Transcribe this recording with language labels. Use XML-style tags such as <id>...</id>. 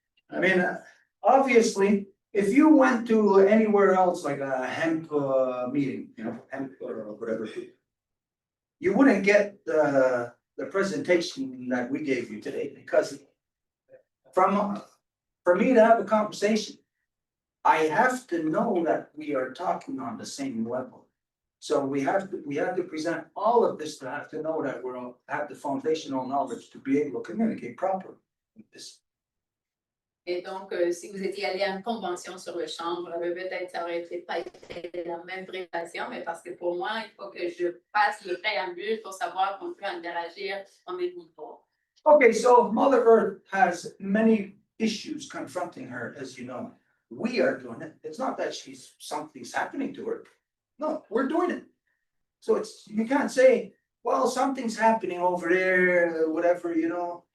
<en>I mean, obviously, if you went to anywhere else, like a hemp meeting, you know, hemp or whatever, you wouldn't get the presentation that we gave you today, because for me to have a conversation, I have to know that we are talking on the same level. So we have to present all of this to have to know that we'll have the foundational knowledge to be able to communicate properly with this.</en> <fr>Et donc, si vous étiez allé à une convention sur le chambre, peut-être ça aurait pas été la même préparation, mais parce que pour moi, il faut que je fasse le préambule pour savoir qu'on peut interagir au même niveau.</fr> <en>Okay, so Mother Earth has many issues confronting her, as you know. We are doing it. It's not that something's happening to her. No, we're doing it. So you can't say, well, something's happening over there, whatever, you know.</en>